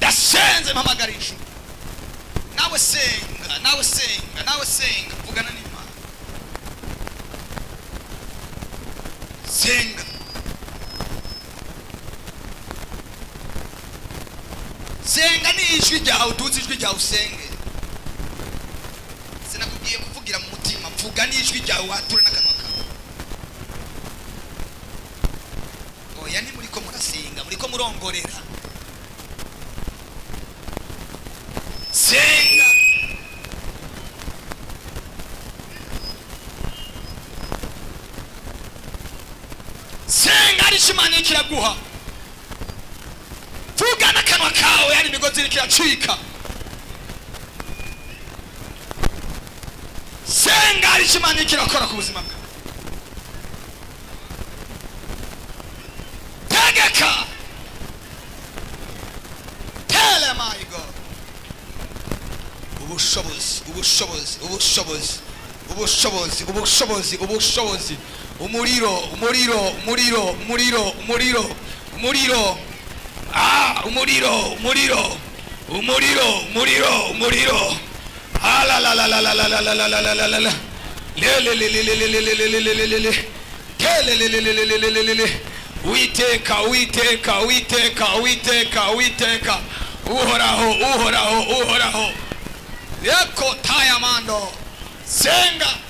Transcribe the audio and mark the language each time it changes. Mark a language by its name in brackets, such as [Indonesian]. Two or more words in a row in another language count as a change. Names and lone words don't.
[Rundi] senze mpamagarisha nawe senga nawe senga nawe senga vugana n'Imana senga senga ni ijwi ryawe utuzi ijwi ryawe usenge sinakubwiye kuvugira mu mutima vuga n'ijwi ryawe wature n'akanwa kawe oya ni muriko murasenga muriko murongorera senga senga arico Imana iriko iraguha vuga n'akanwa kawe hari imigozi iriko iracika senga arico Imana iriko irakora ku buzima bwawe tegeka [English] tell my God [Rundi] ubushobozi ubushobozi ubushobozi ubushobozi ubushobozi ubushobozi umuriro umuriro umuriro umuriro umuriro umuriro umuriro umuriro umuriro umuriro umuriro la la la la la la la la la la la la la le le le le le le le le le le le le le le le le le le le uiteka uiteka uiteka uiteka uiteka uhoraho uhoraho uhoraho yako tayamando senga